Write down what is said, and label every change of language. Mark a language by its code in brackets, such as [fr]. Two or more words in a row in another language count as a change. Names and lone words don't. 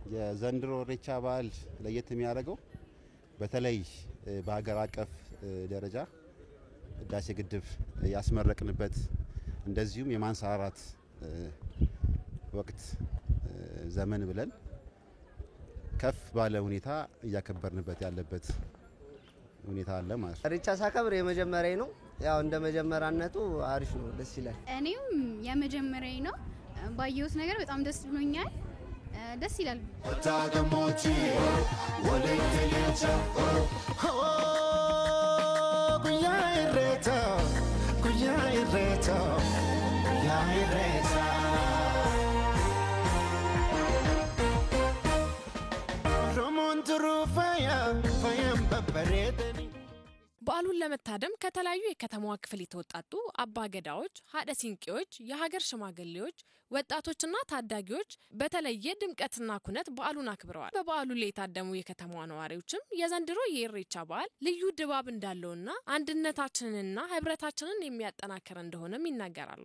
[am] የዘንድሮ ኢሬቻ በዓል ለየት የሚያደርገው በተለይ በሀገር አቀፍ ደረጃ ህዳሴ ግድብ ያስመረቅንበት እንደዚሁም የማንሰራራት ወቅት ዘመን ብለን ከፍ ባለ ሁኔታ እያከበርንበት ያለበት ሁኔታ አለ ማለት ነው። ኢሬቻ ሳከብር የመጀመሪያ ነው። ያው እንደ መጀመሪያነቱ አሪፍ ነው፣ ደስ ይላል። እኔም የመጀመሪያ ነው። ባየሁት ነገር በጣም ደስ ብሎኛል። ደስ ይላል። Otagamochi, Walekelecha, Kuyaireta, Kuyaireta, Kuyaireta. Romonturu fire, fire paparetani. በዓሉን ለመታደም ከተለያዩ የከተማዋ ክፍል የተወጣጡ አባገዳዎች፣ ሀደ ሲንቄዎች፣ የሀገር ሽማግሌዎች፣ ወጣቶችና ታዳጊዎች በተለየ ድምቀትና ኩነት በዓሉን አክብረዋል። በበዓሉ ላይ የታደሙ የከተማዋ ነዋሪዎችም የዘንድሮ የኢሬቻ በዓል ልዩ ድባብ እንዳለውና አንድነታችንንና ህብረታችንን የሚያጠናክር እንደሆነም ይናገራሉ።